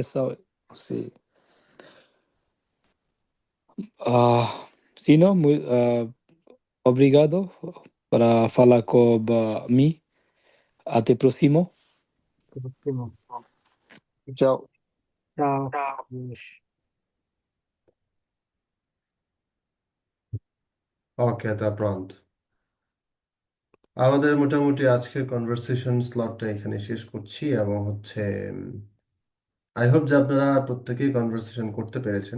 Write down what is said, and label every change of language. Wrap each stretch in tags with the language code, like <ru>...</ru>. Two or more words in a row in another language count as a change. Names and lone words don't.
<pt>Eles são, sim. Sim, não? Obrigado para falar com mim. Até próximo. Ótimo. Ciao. Tchau. Beijo.</pt> <bn>ওকে, তা pronto. আমাদের মোটামুটি আজকের</bn> <en>conversation slotটা</en> <bn>এখানে শেষ করছি, এবং হচ্ছে</bn> <en>I hope</en> <bn>যে আপনারা প্রত্যেকেই কনভারসেশন করতে পেরেছেন।</bn>